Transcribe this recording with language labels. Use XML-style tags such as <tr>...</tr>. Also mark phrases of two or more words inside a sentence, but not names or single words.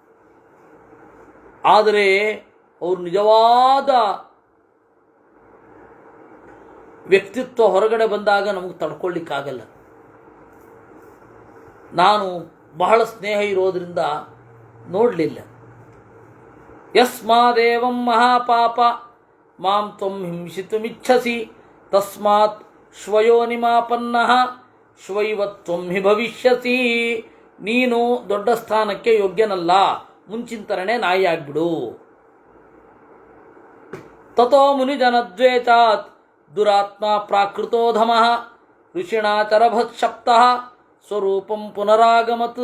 <kn>ಆದರೆ ಅವರು ನಿಜವಾದ ವ್ಯಕ್ತಿತ್ವ ಹೊರಗಡೆ ಬಂದಾಗ ನಮಗೆ ತಡ್ಕೊಳ್ಳಿಕ್ಕಾಗಲ್ಲ. ನಾನು ಬಹಳ ಸ್ನೇಹ ಇರೋದ್ರಿಂದ ನೋಡಲಿಲ್ಲ.</kn> <sa>ಯಸ್ಮಾದೇವಂ ಮಹಾಪಾಪ ಮಾಂ ತ್ವಂ ಹಿಂಸಿತುಮಿಚ್ಛಸಿ ತಸ್ಮಾತ್ ಶ್ವಯೋನಿಮಾಪನ್ನಃ ಶ್ವೈವ ತ್ವಂ ಹಿ ಭವಿಷ್ಯಸಿ.</sa> <kn>ನೀನು ದೊಡ್ಡ ಸ್ಥಾನಕ್ಕೆ ಯೋಗ್ಯನಲ್ಲ, ಮುಂಚಿನ ನಾಯಿ ಆಗ್ಬಿಡು.</kn> <sa>ತಥೋ ಮುನಿಜನದ್ವೇಷಾತ್ ದುರಾತ್ಮ ಪ್ರಾಕೃತೋಧಮಃ ಋಷಿಣಾ ಚರಭತ್ಶಪ್ತಃ ಸ್ವರೂಪಂ ಪುನರಾಗಮತ್.</sa>